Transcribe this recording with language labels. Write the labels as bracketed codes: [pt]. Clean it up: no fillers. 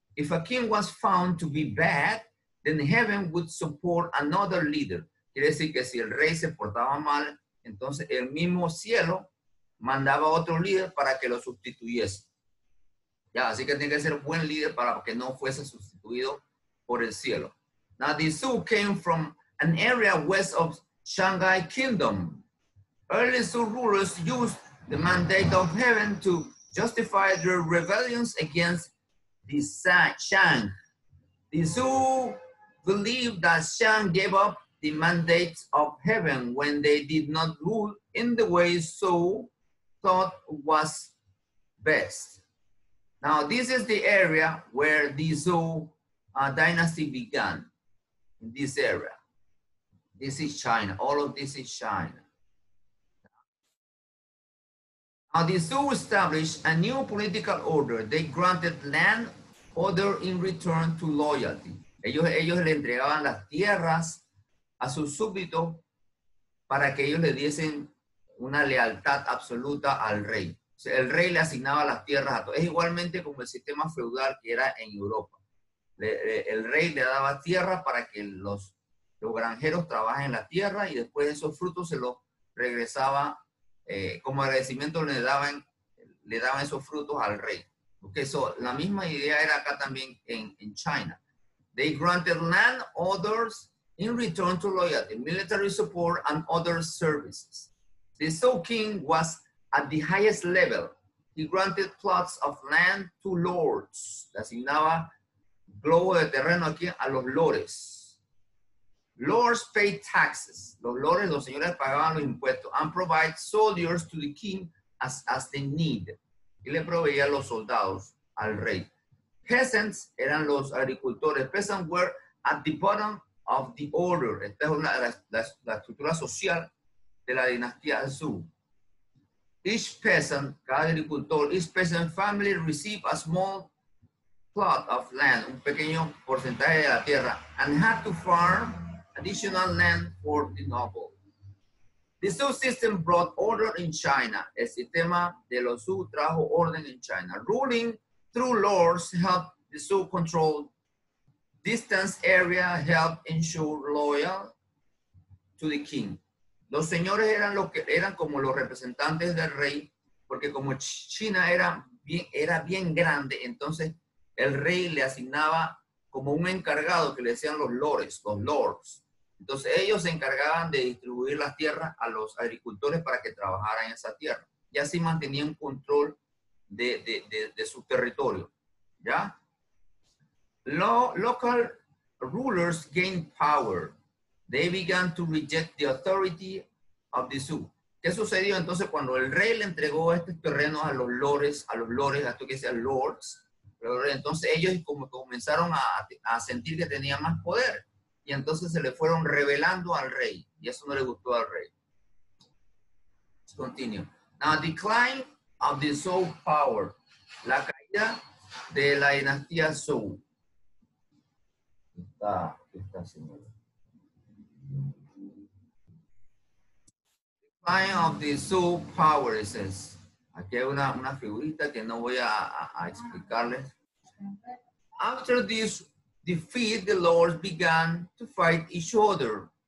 [en] If a king was found to be bad, then heaven would support another leader. [es] Quiere decir que si el rey se portaba mal, entonces el mismo cielo mandaba a otro líder para que lo sustituyese. Ya, así que tiene que ser buen líder para que no fuese sustituido por el cielo. [en] Now the Zhou came from an area west of Shanghai Kingdom. Early Zhou rulers used the mandate of heaven to justify their rebellions against the Shang. The Zhou believed that Shang gave up the mandate of heaven when they did not rule in the way Zhou thought was best. Now, this is the area where the Zhou dynasty began, in this area. This is China. All of this is China. Now, the Zhou established a new political order. They granted land order in return to loyalty. [es] Ellos le entregaban las tierras a sus súbditos para que ellos le diesen una lealtad absoluta al rey. O sea, el rey le asignaba las tierras a todos. Es igualmente como el sistema feudal que era en Europa. El rey le daba tierra para que los granjeros trabajen la tierra y después esos frutos se los regresaba, como agradecimiento le daban esos frutos al rey. [en] Okay, so, [es] la misma idea era acá también en China. [en] They granted land orders in return to loyalty, military support, and other services. The Zhou king was at the highest level. He granted plots of land to lords. [es] Le asignaba globo de terreno aquí a los lores. [en] Lords paid taxes. [es] Los lores, los señores pagaban los impuestos. [en] And provide soldiers to the king as they need. [es] Y le proveía los soldados al rey. Peasants eran los agricultores. [en] Peasants were at the bottom of the order. [es] Esta es la estructura social de la dinastía Zhou. [en] Each peasant, [es] cada agricultor, [en] each peasant family received a small plot of land, [es] un pequeño porcentaje de la tierra, [en] and had to farm additional land for the noble. The Zhou system brought order in China. [es] El sistema de los Zhou trajo orden en China. [en] Ruling through lords helped the Zhou control distance area, helped ensure loyal to the king. [es] Los señores eran como los representantes del rey, porque como China era bien grande, entonces el rey le asignaba como un encargado que le decían los lords. Entonces ellos se encargaban de distribuir las tierras a los agricultores para que trabajaran en esa tierra. Y así mantenían control de su territorio. ¿Ya? [en] Local rulers gained power. They began to reject the authority of the Zhou. [es] ¿Qué sucedió entonces cuando el rey le entregó estos terrenos a los lores, a esto que decía lords? Entonces ellos como comenzaron a sentir que tenían más poder y entonces se le fueron rebelando al rey y eso no le gustó al rey. [en] Let's continue. Now, decline of the Zhou power. [es] La caída de la dinastía Zhou. Está señora. [en] Decline of the Zhou power, it says. [es] Aquí hay una figurita que no voy a explicarles. [en] After this defeat, the lords began to fight each other.